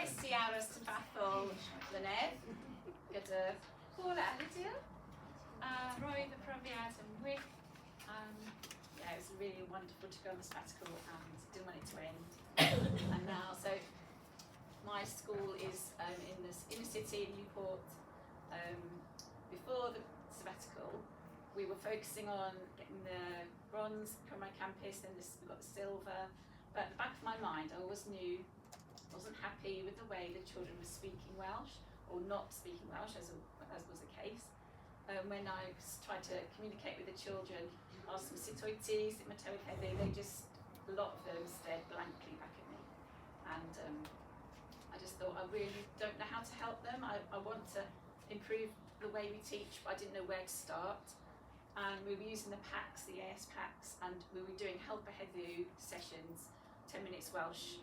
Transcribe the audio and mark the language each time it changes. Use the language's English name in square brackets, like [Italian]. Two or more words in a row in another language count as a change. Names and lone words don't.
[Welsh] aros cyfathol mlynedd gyda Paul a Lydia. Roedd y profiad yn wych. [English] Yeah, it was really wonderful to go on the sabbatical and didn't want it to end. And now, so my school is in the inner city in Newport. Before the sabbatical, we were focusing on getting the bronze from my campus, then we've got the silver. But at the back of my mind, I always knew I wasn't happy with the way the children were speaking Welsh, or not speaking Welsh, as was the case. When I tried to communicate with the children, asked them [Welsh] sut wyt ti, sut mae tywydd heddiw, [English] they just, a lot of them stared blankly back at me. And I just thought, I really don't know how to help them. I want to improve the way we teach, but I didn't know where to start. And we were using the packs, the AS packs, and we were doing help a heddiw sessions, 10 minutes Welsh.